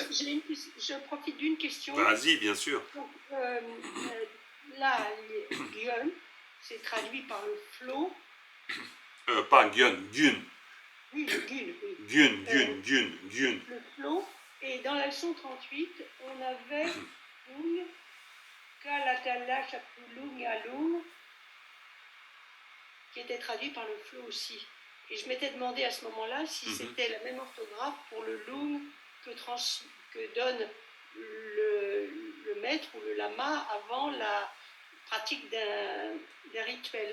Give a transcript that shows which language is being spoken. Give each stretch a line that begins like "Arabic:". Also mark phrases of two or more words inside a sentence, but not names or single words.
French: Je profite d'une question. Vas-y, bien sûr. Donc, là, gun, c'est traduit par le flow. Pas gun, gun. Oui, gun, oui. Gun. Le flow. Et dans la leçon 38, on avait
Tibetan: lung, kalatala, chapulung, alung,
French: qui était traduit par le flow aussi. Et je m'étais demandé à ce moment-là si c'était la même orthographe pour le lung que donne le maître ou le lama avant la pratique d'un rituel.